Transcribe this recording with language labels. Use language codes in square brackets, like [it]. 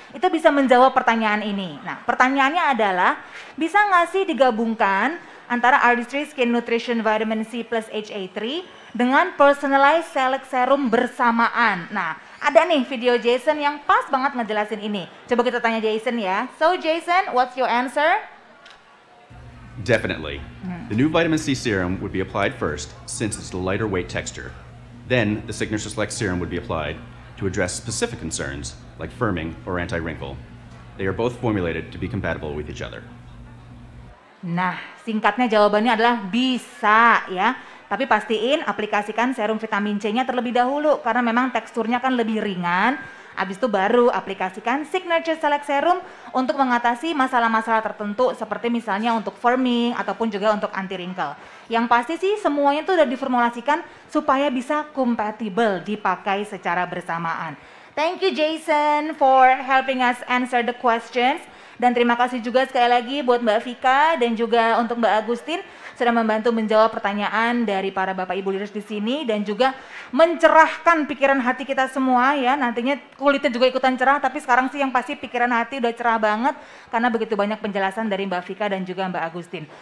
[id] Itu bisa menjawab pertanyaan ini. Nah pertanyaannya adalah bisa nggak sih digabungkan antara Artistry Skin Nutrition Vitamin C plus HA3 dengan Personalized Select Serum bersamaan. Nah ada nih video Jason yang pas banget ngejelasin ini. Coba kita tanya Jason ya. [en] So Jason, what's your answer? Definitely. The new vitamin C serum would be applied first since it's a lighter weight texture. Then the Signature Select serum would be applied to address specific concerns like firming or anti-wrinkle. They are both formulated to be compatible with each other. [id] Nah, singkatnya jawabannya adalah bisa ya. Tapi pastiin aplikasikan serum vitamin C-nya terlebih dahulu karena memang teksturnya kan lebih ringan. Habis itu baru aplikasikan Signature Select Serum untuk mengatasi masalah-masalah tertentu seperti misalnya untuk firming ataupun juga untuk anti wrinkle. Yang pasti sih semuanya itu udah diformulasikan supaya bisa compatible dipakai secara bersamaan. [en] Thank you Jason for helping us answer the questions. [id] Dan terima kasih juga sekali lagi buat Mbak Vika dan juga untuk Mbak Agustin sudah membantu menjawab pertanyaan dari para Bapak Ibu leaders di sini dan juga mencerahkan pikiran hati kita semua ya. Nantinya kulitnya juga ikutan cerah, tapi sekarang sih yang pasti pikiran hati udah cerah banget karena begitu banyak penjelasan dari Mbak Vika dan juga Mbak Agustin.